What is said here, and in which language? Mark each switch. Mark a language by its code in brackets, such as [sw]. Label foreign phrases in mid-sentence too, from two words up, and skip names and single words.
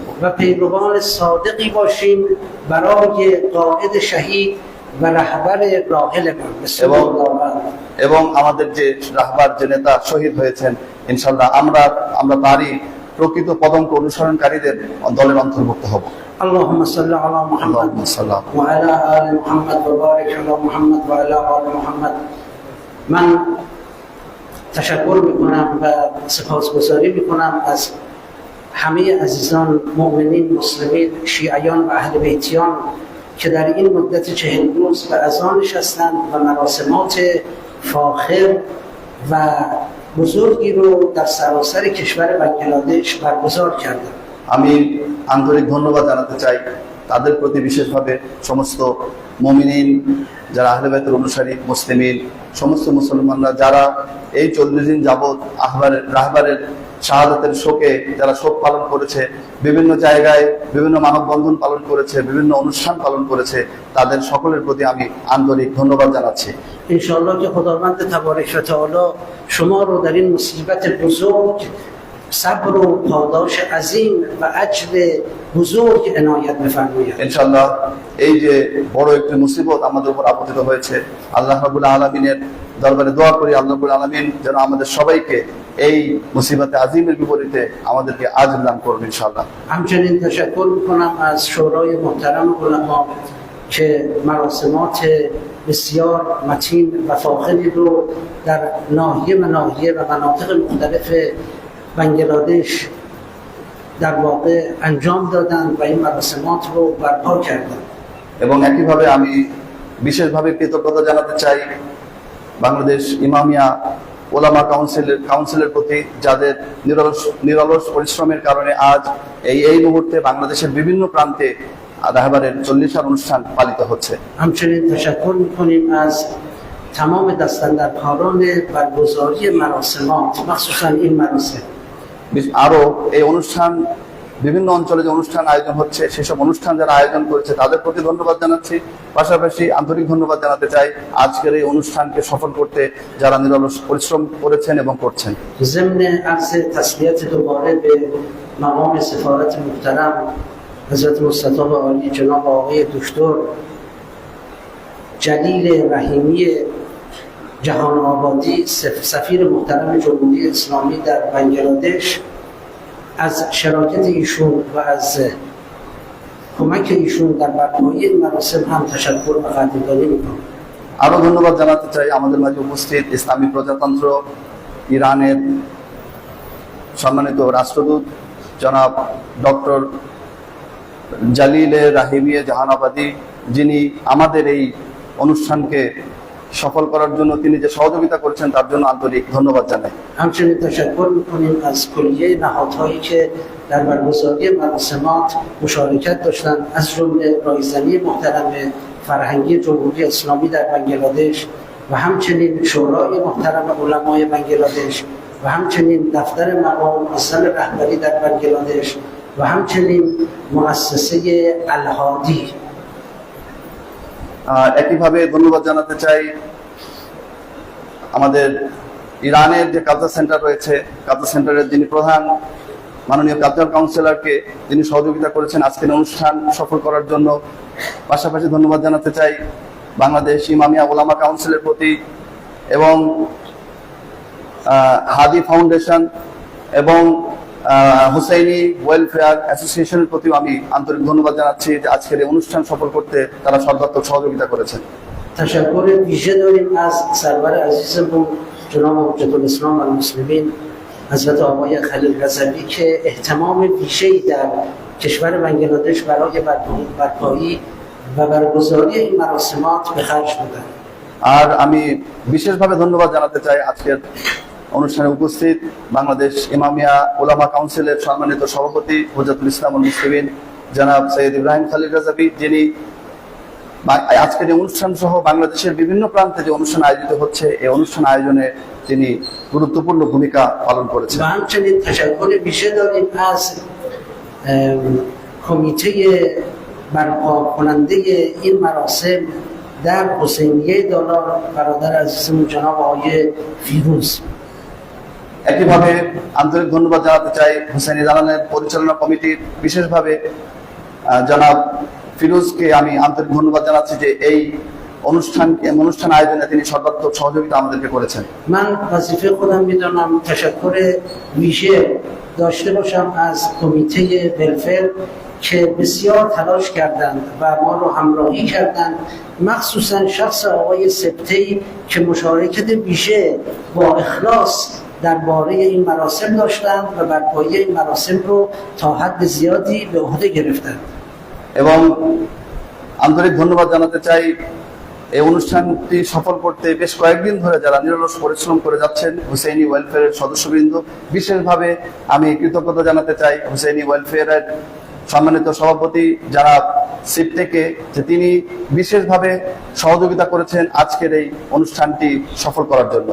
[fa] و پیروان صادقی باشیم برای قائد شهید و رهبر راحلمان [ar] بسم الله [bn] এবং আমাদের যে রাহবার, যে নেতা শহীদ হয়েছেন, ইনশাআল্লাহ আমরা তারই প্রকৃত পদঙ্ক অনুসরণকারীদের দলের অন্তর্ভুক্ত হব। [ar] اللهم صل على محمد اللهم صل على وعلى آل محمد وبارك على محمد وعلى آل محمد. [fa] من تشکر میکنم و سپاسگزاری میکنم از همه عزیزان مؤمنین، مسلمین، شیعیان و اهل بیتیان که در این مدت 40 روز به اذان نشستند و مراسمات فاخر و بزرگی رو در سراسر کشور بنگلادش برگزار کردند. [bn] আমি আন্তরিক ধন্যবাদ জানাতে চাই তাদের প্রতি, বিশেষভাবে সমস্ত মুমিনিন যারা আহলে বাইতের অনুসারী, মুসলিমিন, সমস্ত মুসলমানরা যারা এই 40 দিন যাবৎ রাহবারের শাহাদাতের শোকে যারা শোক পালন করেছে, বিভিন্ন জায়গায় বিভিন্ন মানববন্ধন পালন করেছে, বিভিন্ন অনুষ্ঠান পালন করেছে, তাদের সকলের প্রতি আমি আন্তরিক ধন্যবাদ জানাচ্ছি। [fa] انشاءالله که خداوند تبارک و تعالی شما رو در این مصیبت بزرگ صبر و پاداش عظیم و اجر بزرگ عنایت بفرماید. [bn] ইনশাআল্লাহ এই যে বড় একটি মুসিবত আমাদের উপর আপতিত হয়েছে, [ar] الله رب العالمين [bn] দরবারে দোয়া করি [ar] الله رب العالمين [bn] যেন আমাদের সবাইকে এই মুসিবতে আজিমের বিপরীতে আমাদেরকে আজর দান করবেন ইনশাআল্লাহ। [fa] همچنین تشکر میکنم از شورای محترم علما که مراسمات بسیار متین و فاخری رو در ناحیه و ناحیه و مناطق مختلف بنگلادش در واقع انجام دادند و این مراسمات رو برپا کردند. [bn] এবং একইভাবে আমি বিশেষভাবে কৃতজ্ঞতা জানাতে চাই বাংলাদেশ ইমামিয়া ওলামা কাউন্সিলের প্রতি, যাদের নিরলস পরিশ্রমের কারণে আজ এই মুহূর্তে বাংলাদেশের বিভিন্ন প্রান্তে রাহবারের 40 অনুষ্ঠান পালিত হচ্ছে। [fa] همچنین تشکر میکنیم از تمام دستاندرکاران برگزاری مراسمات، مخصوصا این مراسم. [bn] আরো এই অনুষ্ঠান, বিভিন্ন অঞ্চলে যে অনুষ্ঠান আয়োজন হচ্ছে, সেসব অনুষ্ঠান যারা আয়োজন করেছে তাদের প্রতি ধন্যবাদ জানাচ্ছি। পাশাপাশি আন্তরিক ধন্যবাদ জানাতে চাই আজকের এই অনুষ্ঠানকে সফল করতে যারা নিরলস পরিশ্রম করেছেন এবং করছেন। [fa] ضمن عرض تسلیت دوباره به مقام سفارت محترم حضرت مستطاب عالی جناب آقای دکتر جلیل رحیمی جهان آبادی، سفیر محترم جمهوری اسلامی در بنگلادش، از شراکت ایشون و از کمک ایشون در برپایی این مراسم هم تشکر و قدردانی میکنم. [bn] আরো ধন্যবাদ জানাতে চাই আমাদের মাঝে উপস্থিত ইসলামী প্রজাতন্ত্র ইরানের সম্মানিত রাষ্ট্রদূত জনাব ডক্টর জালিলে রাহিমিয়ে জাহানাবাদী, যিনি আমাদের এই অনুষ্ঠানকে সফল করার জন্য তিনি যে সহযোগিতা করেছেন তার জন্য আন্তরিক ধন্যবাদ জানাই। [fa] همچنین تشکر میکنیم از کلیه نهادهایی که در برگزاری مراسمات مشارکت داشتند، از جمله رایزنی محترم فرهنگی جمهوری اسلامی در بنگلادش و همچنین شورای محترم علمای بنگلادش و همچنین دفتر مقام معظم رهبری در بنگلادش و همچنین مؤسسه الهادی। [bn] একইভাবে ধন্যবাদ জানাতে চাই আমাদের ইরানের যে [en] culture center [bn] রয়েছে, [en] culture center [bn] যিনি প্রধান মাননীয় [en] culture councillor [bn] যিনি সহযোগিতা করেছেন আজকের অনুষ্ঠান সফল করার জন্য। পাশাপাশি ধন্যবাদ জানাতে চাই বাংলাদেশ ইমামিয়া ওলামা কাউন্সিলের প্রতি এবং হাদি ফাউন্ডেশন এবং হুসাইনি ওয়েলফেয়ার অ্যাসোসিয়েশনের প্রতিও আমি আন্তরিক ধন্যবাদ জানাচ্ছি যে আজকের এই অনুষ্ঠান সফল করতে তারা সর্বাত্মক সহযোগিতা করেছেন। [fa] تشکر ویژه داریم از سرور عزیزمون جناب حجت الاسلام و المسلمین حضرت آقای خلیل رضوی که اهتمام ویژه‌ای در کشور بنگلادش برای برپایی و برگزاری این مراسمات به خرج بودند। [bn] আর আমি বিশেষভাবে ধন্যবাদ জানাতে চাই আজকের অনুষ্ঠানে উপস্থিত বাংলাদেশ ইমামিয়া ওলামা কাউন্সিলের সম্মানিত সভাপতি হুজাতুল ইসলাম আল মুসলিমিন জনাব সৈয়দ ইব্রাহিম খালিল রাজাবি, যিনি আজকের এই অনুষ্ঠান সহ বাংলাদেশের বিভিন্ন প্রান্তে যে অনুষ্ঠান আয়োজিত হচ্ছে এই অনুষ্ঠান আয়োজনে তিনি গুরুত্বপূর্ণ ভূমিকা পালন করেছেন। [fa] و همچنین تشکر ویژه داریم از کمیته برپا کننده این مراسم در حسینیه دالان برادر عزیزمون جناب آقای فیروز। [bn] একইভাবে আন্তরিক ধন্যবাদ জানাতে চাই হুসাইনি দালানের পরিচালনা কমিটির, বিশেষভাবে জনাব ফিরোজকে আমি আন্তরিক ধন্যবাদ জানাচ্ছি যে এই অনুষ্ঠান আয়োজনে তিনি সর্বাত্মক সহযোগিতা আমাদেরকে করেছেন। [fa] من وظیفه خودم میدونم تشکر ویژه داشته باشم از کمیته ولفر که بسیار تلاش کردند و ما رو همراهی کردند، مخصوصا شخص آقای سبته‌ای که مشارکت ویژه با اخلاص درباره این مراسم داشتند و برپایی این مراسم رو تا حد زیادی به عهده گرفتند। [bn] এবং আন্তরিক ধন্যবাদ জানাতে চাই এই অনুষ্ঠানটি সফল করতে বেশ কয়েকদিন ধরে যারা নিরলস পরিশ্রম করে যাচ্ছেন হুসাইনি ওয়েলফেয়ারের সদস্যবৃন্দ। বিশেষভাবে আমি কৃতজ্ঞতা জানাতে চাই হুসাইনি ওয়েলফেয়ারের সম্মানিত সভাপতি যারা সিপটেকে, যে তিনি বিশেষভাবে সহযোগিতা করেছেন আজকের এই অনুষ্ঠানটি সফল করার জন্য।